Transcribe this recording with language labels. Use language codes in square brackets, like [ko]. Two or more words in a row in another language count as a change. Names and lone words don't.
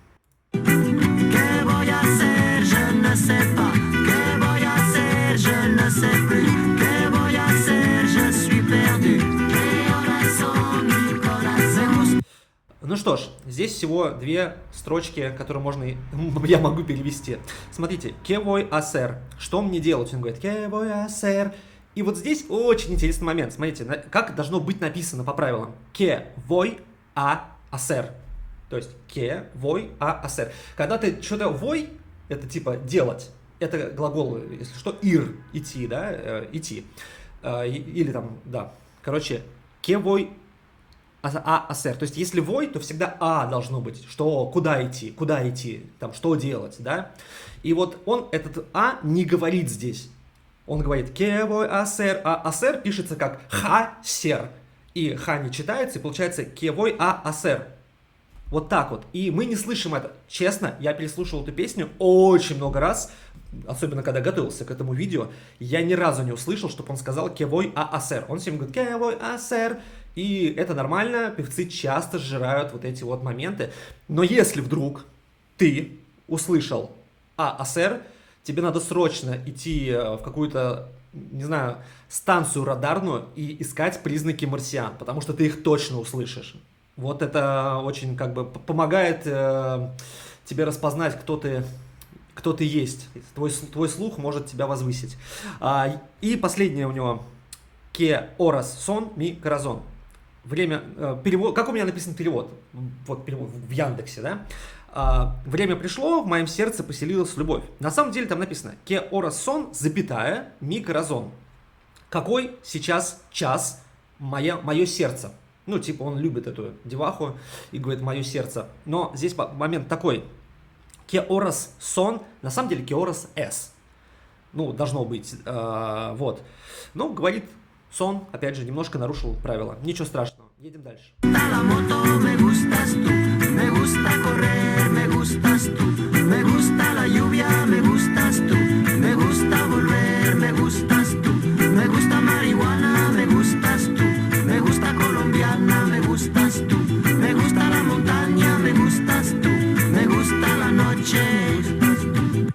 [ru] Ну что ж, здесь всего две строчки, которые я могу перевести. Смотрите, [es] «Que voy a hacer?» [ru] Что мне делать? Он говорит, [es] «Que voy a hacer?» [ru] И вот здесь очень интересный момент. Смотрите, как должно быть написано по правилам. [es] «Que voy a hacer?» [ru] То есть [es] «Que voy a hacer?» [ru] Когда ты что-то «voy», это «делать». Это глагол, если что, «ir», «идти», да, «идти». Или короче, [es] «Que voy a hacer?» [ru] То есть если «voy», то всегда «а» должно быть. Что, куда идти, что делать, да? И вот он этот «а» не говорит здесь. Он говорит [es] «que voy a hacer», [ru] а «hacer» пишется как «ха-сер». И «ха» не читается, и получается [es] «que voy a hacer». [ru] Вот так вот. И мы не слышим это. Честно, я переслушал эту песню очень много раз, особенно когда готовился к этому видео. Я ни разу не услышал, чтобы он сказал [es] «que voy a hacer». [ru] Он всем говорит [es] «que voy a hacer». [ru] И это нормально, певцы часто сжирают вот эти вот моменты. Но если вдруг ты услышал [es] «a hacer», [ru] тебе надо срочно идти в какую-то, не знаю, станцию радарную и искать признаки марсиан, потому что ты их точно услышишь. Вот это очень помогает тебе распознать, кто ты есть. Твой слух может тебя возвысить. И последнее у него [es] «que horas son mi corazón». [ru] Время, перевод, как у меня написан перевод? Вот перевод в Яндексе, да? Время пришло, в моем сердце поселилась любовь. На самом деле там написано [es] «que horas son, [ru] запятая, [es] mi corazón». [ru] Какой сейчас час мое сердце? Он любит эту деваху и говорит «мое сердце». Но здесь момент такой. Que horas son? На самом деле [es] que horas es. [ru] Ну, должно быть. Вот. Ну, говорит сон, опять же, немножко нарушил правила. Ничего страшного. Едем дальше. La moto, me gustas tú, me gusta correr, me gustas tú, me gusta la lluvia, me gustas tú, me gusta volver, me gustas tú, me gusta marihuana, me gustas tú, me gusta colombiana, me gustas tú, me gusta la montaña, me gustas tú, me gusta la noche, me gustas tú.